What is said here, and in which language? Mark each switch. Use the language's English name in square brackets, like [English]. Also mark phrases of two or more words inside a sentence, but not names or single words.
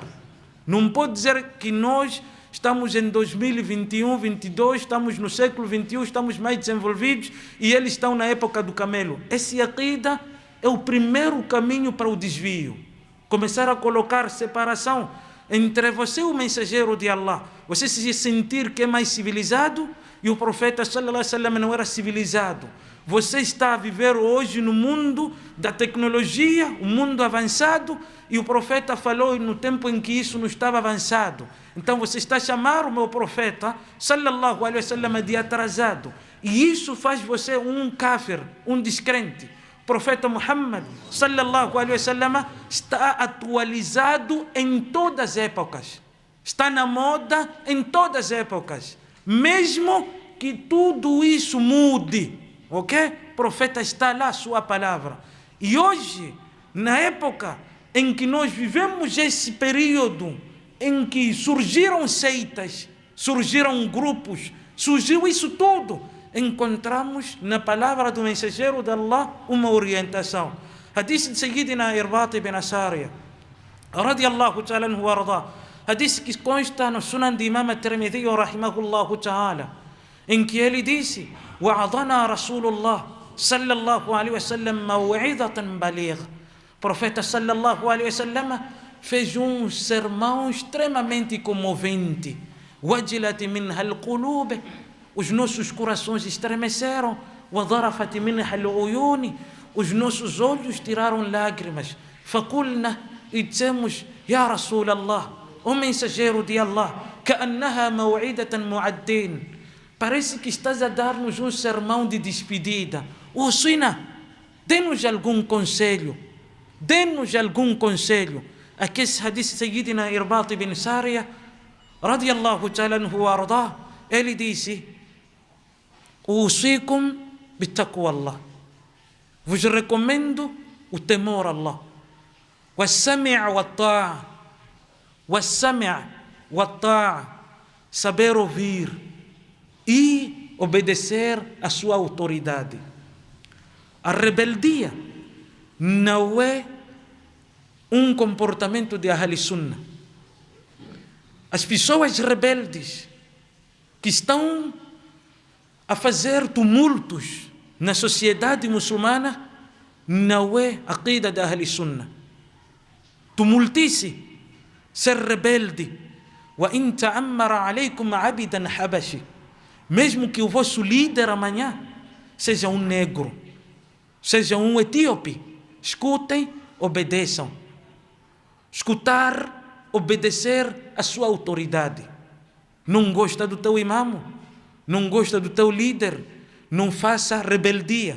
[Portuguese] Não pode dizer que nós estamos em 2021, 22, estamos no século 21, estamos mais desenvolvidos e eles estão na época do camelo. Esse aqida é o primeiro caminho para o desvio. Começar a colocar separação entre você e o mensageiro de Allah. Você se sentir que é mais civilizado e o profeta [Arabic] صلى الله عليه وسلم [Portuguese] não era civilizado. Você está a viver hoje no mundo da tecnologia, um mundo avançado, e o profeta falou no tempo em que isso não estava avançado. Então você está a chamar o meu profeta [Arabic] صلى الله عليه وسلم [Portuguese] de atrasado, e isso faz você um kafir, um descrente. O profeta Muhammad [Arabic] صلى الله عليه وسلم [Portuguese] está atualizado em todas as épocas. está na moda em todas as épocas. Mesmo que tudo isso mude, ok? O profeta está lá, sua palavra. E hoje, na época em que nós vivemos esse período em que surgiram seitas, surgiram grupos, surgiu isso tudo, encontramos na palavra do mensageiro de Allah uma orientação. Hadith de Sayyidina Irbad ibn Asariya, [Arabic] رضي الله تعالى عنه وأرضاه. [Portuguese] Hadith que consta no Sunan de Imam At-Tirmidhi [Arabic] رحمه الله تعالى, [Portuguese] em que ele disse: [Arabic] "وعظنا رسول الله صلى الله عليه وسلم موعظة بليغة." [Portuguese] O profeta [Arabic] صلى الله عليه وسلم [Portuguese] fez sermão extremamente comovente. [Arabic] "وجلت منها القلوب." [Portuguese] Os nossos corações estremeceram. [Arabic] "وذرفت منها العيون." [Portuguese] Os nossos olhos tiraram lágrimas. "Faqulna", e dissemos: [Arabic] "يا رسول الله, [Portuguese] o mensageiro de Allah, [Arabic] كأنها موعدة مودع." [Portuguese] Parece que estás a dar-nos sermão de despedida. Usina, dê-nos algum conselho. Dê-nos algum conselho. Aqui esse hadith Sayyidina Irbad ibn Sariya, [Arabic] رضي الله تعالى عنه وأرضاه, [Portuguese] ele disse: [Arabic] "أوصيكم بتقوى الله." [Portuguese] Vos recomendo o temor a Allah. [Arabic] "والسمع والطاعة والسمع والطاعة." [Portuguese] Saber ouvir e obedecer à sua autoridade. A rebeldia não é comportamento de [Arabic] أهل السنة. [Portuguese] As pessoas rebeldes que estão a fazer tumultos na sociedade muçulmana não é a aqida de [Arabic] أهل السنة. [Portuguese] Tumultice, ser rebelde. [Arabic] "وإن تأمر عليكم عبد حبشي." [Portuguese] Mesmo que o vosso líder amanhã seja um negro, seja um etíope, escutem, obedeçam. Escutar, obedecer a sua autoridade. Não gosta do teu imamo, não gosta do teu líder, não faça rebeldia.